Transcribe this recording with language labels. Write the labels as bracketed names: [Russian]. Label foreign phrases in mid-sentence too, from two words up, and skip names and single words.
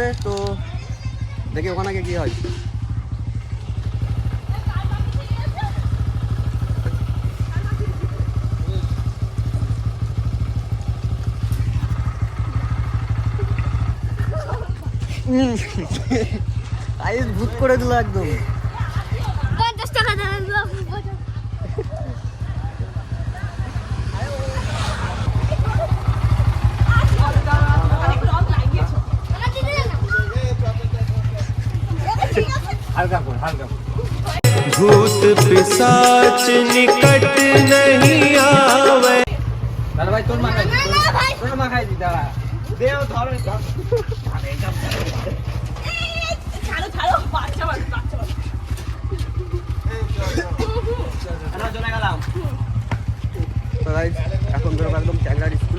[Bangla] তো দেখি ওখানে গিয়ে কি হয়। আইস ভূত করে দিল একদম। 50 টাকা দেবেন। [Hindi] भूत पिशाच निकट नहीं आवे। [Bangla] দাদা ভাই তোর মাখাই, তোর মাখাই দি দাদা। দেও ধরো এটা। ছাড়ো ছাড়ো, বাচ্চা বাচ্চা। আমরা চলে গেলাম। তো গাইস এখন বেরোবো একদম ট্যাংরার স্কুলে।